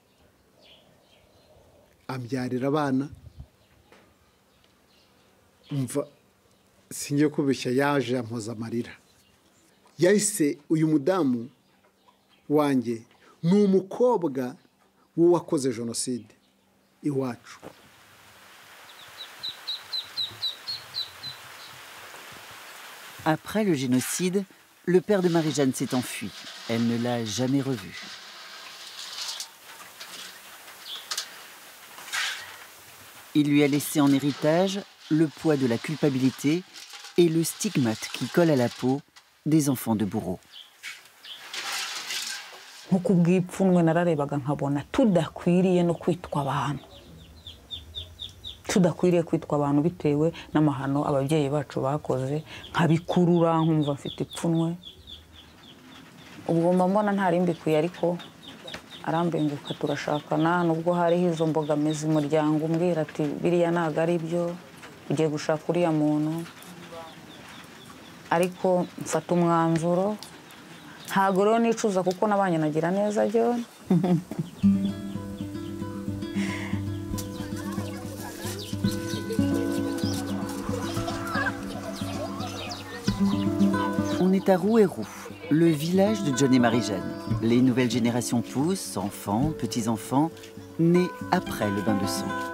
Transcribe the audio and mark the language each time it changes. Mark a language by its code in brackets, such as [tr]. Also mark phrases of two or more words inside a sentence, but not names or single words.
[rw] Ambyarira abana. Umva singiye kubishya yaje ampoza amarira. Yahise uyu mudamu wanjye ni umukobwa w'uwakoze jenoside iwacu. [fr] Après le génocide, le père de Marie-Jeanne s'est enfui. Elle ne l'a jamais revu. Il lui a laissé en héritage le poids de la culpabilité et le stigmate qui colle à la peau des enfants de bourreaux. [rw] Tudakwiriye kwitwa abantu bitewe n'amahano ababyeyi bacu bakoze, nkabikurura nkumva mfite ipfunwe. Ubwo mbona ntari mbikuye, ariko arambenguka turashakana. Nubwo hariho izo mbogamizi umuryango umbwira ati biriya ntago ari byo, ugiye gushaka uriya muntu, ariko mfata umwanzuro. Ntago rero nicuza kuko nabanye nagira neza John. [fr] On est à Rouerou, le village de John et Marie-Jeanne. Les nouvelles générations poussent, enfants, petits-enfants, nés après le bain de sang.